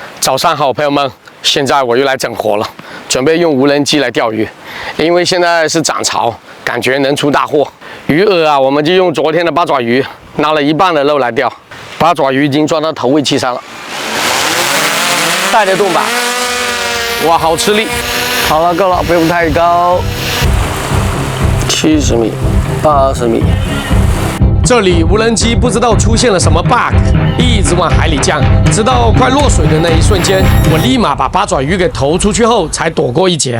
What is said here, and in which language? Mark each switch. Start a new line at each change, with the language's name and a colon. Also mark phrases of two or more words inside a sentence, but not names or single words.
Chinese: 早上好，朋友們，現在我又來整活了，準備用無人機來釣魚，因為現在是漲潮，感覺能出大貨。魚餌啊，我們就用昨天的八爪魚，拿了一半的肉來釣。八爪魚已經裝到投餵器上了，帶得動吧？哇，好吃力！好了，夠了，不用太高，70米、80米。这裡無人機不知道出現了什麼 bug， 一直往海裡降，直到快落水的那一瞬間，我立馬把八爪魚給投出去後，才躲過一劫。